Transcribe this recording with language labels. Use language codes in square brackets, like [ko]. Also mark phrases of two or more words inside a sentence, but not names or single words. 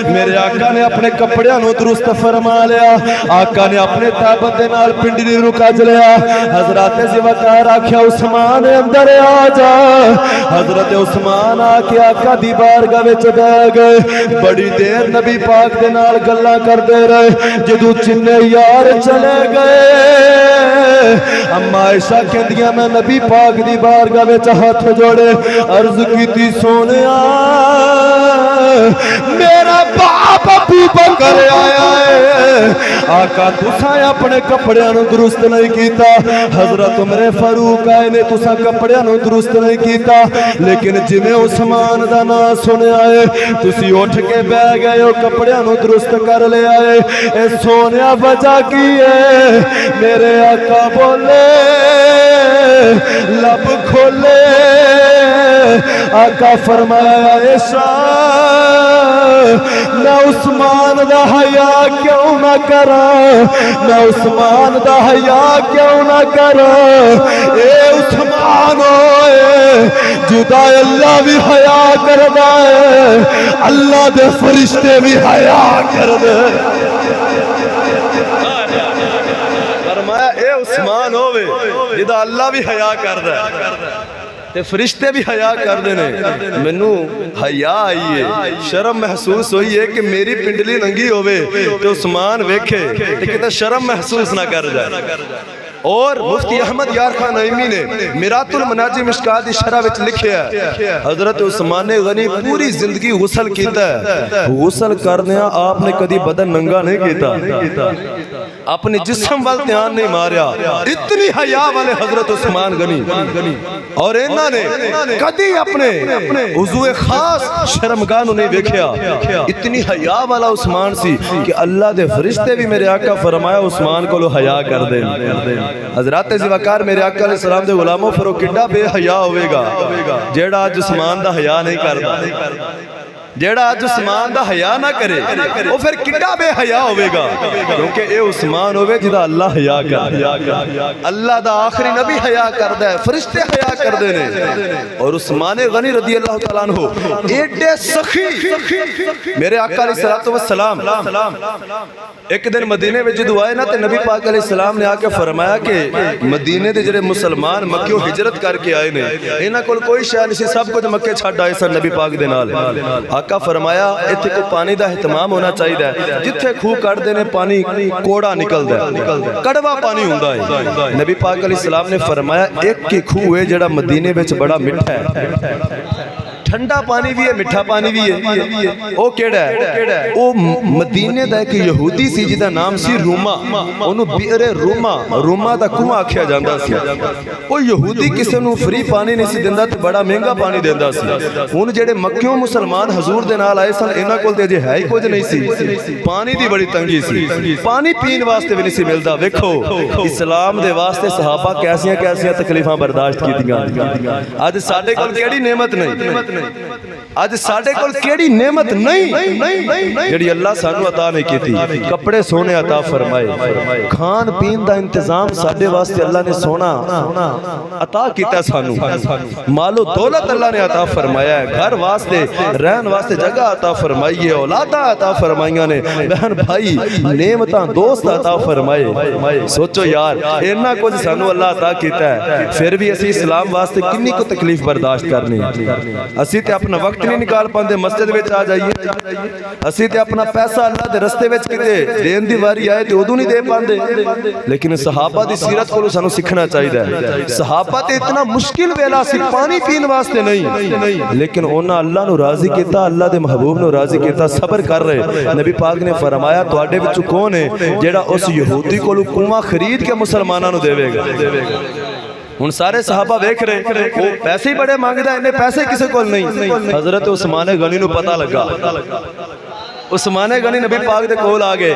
[pa] میرے آقا نے اپنے کپڑیاں نو درست فرما لیا. آقا نے اپنے تابت دے نال پنڈلی نو کج لیا. حضرت ذوالفقار آکھیا عثمان اندر آ جا. حضرت عثمان آ کے آقا دی بارگاہ وچ بیٹھ گئے. بڑی دیر نبی پاک دے نال گلاں کردے رہے. جدوں چنے یار چلے گئے اما عائشہ کہندیاں میں نبی پاک دی بارگاہ وچ ہاتھ جوڑے عرض کیتی سونیا میرا باپ ابو بکر آیا ہے. آقا تساں اپنے کپڑیاں نو درست نہیں کیتا. حضرت عمر فاروق آئے نے تساں کپڑیاں نو درست نہیں کیتا. لیکن جویں عثمان دا نام سنیا ہے تسی اٹھ کے بیٹھ گئے ہو کپڑیاں نو درست کر لے آئے. اے سونیا وجہ کی ہے؟ میرے آقا بولے لب کھولے. آقا فرمایا عائشہ میں عثمان دا حیا کیوں نہ کراں؟ میں عثمان دا حیا کیوں نہ کراں؟ اے عثمان ہوئے جدا اللہ بھی حیا کردا ہے اللہ دے فرشتے بھی حیا کردے. فرمایا اے عثمان ہوئے جدا اللہ بھی حیا کردا ہے تے فرشتے بھی حیا کردے نے. مینوں حیا آئی ہے شرم محسوس ہوئی ہے کہ میری پنڈلی ننگی ہوئے تے عثمان ویکھے تے کتے شرم محسوس نہ کر جائے. اور مفتی احمد یار خان نعیمی نے میرات المناجم مشکات شرح وچ لکھیا ہے حضرت عثمان غنی پوری زندگی غسل کیتا ہے. غسل کرنیا آپ نے کدی بدن ننگا نہیں کیتا. اپنے جسم وال دھیان نہیں ماریا. اتنی حیا والے حضرت عثمان غنی اور انہاں نے کدی اپنے وضو خاص شرمگاہ نو نہیں دیکھیا. اتنی حیا والا عثمان سی کہ اللہ دے فرشتے بھی میرے آقا فرمایا عثمان کو لو حیا کر دے. حضرت ذوالفقار میرے آقا [ar] علیہ السلام [pa] دے غلاموں پھر وہ کڈا بے حیا ہوئے گا جیڑا اج عثمان دا حیا نہیں کردا. جیڑا اج عثمان دا حیا نہ کرے وہ پھر کڈا بے حیا ہوئے گا کیونکہ اے عثمان ہوئے جدا اللہ حیا کردا. اللہ دا آخری نبی حیا کردا ہے فرشتے حیا کردے نے. اور عثمان غنی [ar] رضی اللہ تعالیٰ عنہ [pa] ایڈے سخی میرے آقا [ar] علیہ السلام [pa] ایک دن مدینے میں جدو آئے نا تے نبی پاک علیہ السلام نے آ کے فرمایا کہ مدینے دے جڑے مسلمان مکیوں ہجرت کر کے آئے نے انہاں کول کوئی شے نہیں سی سب کچھ مکے چھڈ آئے سن نبی پاک دے نال. آقا فرمایا ایتھے کو پانی دا اہتمام ہونا چاہیے. جتھے کھو کڈ دے نے پانی کوڑا نکلدا ہے کڑوا پانی ہوندا ہے. نبی پاک [ar] علیہ السلام [pa] نے فرمایا ایک کی کھو ہے جڑا مدینے وچ بڑا میٹھا ہے ٹھنڈا پانی بھی ہے میٹھا پانی بھی ہے. او کیڑا ہے؟ او مدینے دا ایک یہودی سی جدا نام سی روما. اونوں بئر روما دا کنواں آکھیا جاندا سی. او یہودی کسے نوں فری پانی نہیں سی دیندا تے بڑا مہنگا پانی دیندا سی. ہن جڑے مکیوں مسلمان حضور دے نال آئے سن انہاں کول تے اجے ہے ہی کچھ نہیں سی. پانی دی بڑی تنگی سی. پانی پین واسطے بھی نہیں سی ملدا. ویکھو اسلام دے واسطے صحابہ کیسیاں تکلیفاں برداشت کیتیاں. اج ساڈے کول کیڑی نعمت نہیں. اج ساڈے کول کیڑی نعمت نہیں جڑی اللہ سانو عطا نہیں کیتی. کپڑے سونے عطا فرمائے, کھان پین دا انتظام ساڈے واسطے اللہ نے سونا عطا کیتا سانو, مال و دولت اللہ نے عطا فرمایا ہے, گھر واسطے رہن واسطے جگہ عطا فرمائی ہے, اولاداں عطا فرمائیاں نے, بہن بھائی نعمتاں دوست عطا فرمائے. سوچو یار اتنا کچھ سانو اللہ عطا کیتا ہے, پھر بھی اسی اسلام واسطے کنی کو تکلیف برداشت کرنی. اسی تے اپنا وقت نہیں نکال پاندے مسجد وچ آ جائیے, اسی تے اپنا پیسہ اللہ دے رستے وچ کتے دین دی واری آئے تے ادوں نہیں دے پاندے. لیکن صحابہ دی سیرت کو سانو سیکھنا چاہیے. صحابہ تے اتنا مشکل ویلا سی پانی پین واسطے نہیں, لیکن انہاں اللہ نو راضی کیتا, اللہ دے محبوب نو راضی کیتا, صبر کر رہے. نبی پاک نے فرمایا تواڈے وچ کون ہے جیڑا اس یہودی کولوں کنواں خرید کے مسلماناں نو دے گا. ہن سارے صحابہ ویکھ رہے وہ پیسے بڑے مانگدا, انہیں پیسے کسے کول نہیں. حضرت عثمان غنی نو پتہ لگا, عثمان غنی نبی پاک دے کول آ گئے.